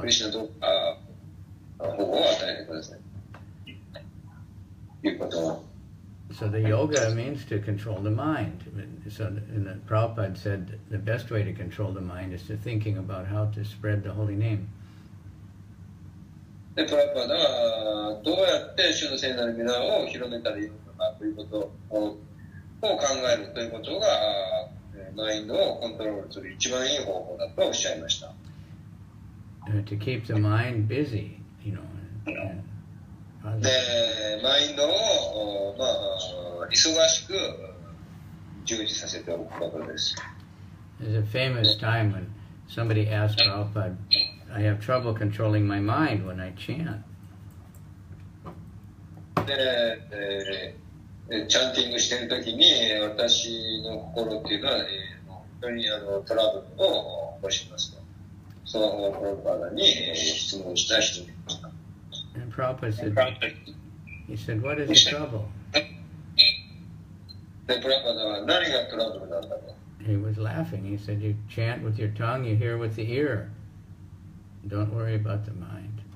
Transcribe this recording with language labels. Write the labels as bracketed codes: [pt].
[ja] クリシュナと保護を与えてください。ということは。 [en] So the yoga means to control the mind. So the Prabhupada said the best way to control the mind is to thinking about how to spread the holy name. [ja] で、プラパダはどうやって主の聖なる皆を広めたらいいのかということを考えるということが、マインドをコントロールする一番いい方法だとおっしゃいました。 [en] To keep the mind busy, you know. [ja] で、マインドを、忙しく従事させておくことです。 [en] There's a famous time when somebody asked Prabhupada, I have trouble controlling my mind when I chant. [ja] で、チャンティングしているときに、私の心っていうのは、本当にトラブルを起こしますと。そのプラパダに質問した人がいました。 [en] And Prabhupada said, he said, what is the trouble? [ja] で、プラパダは何がトラブルなんだろう。 [en] He was laughing. He said, you chant with your tongue, you hear with the ear. Don't worry about the mind.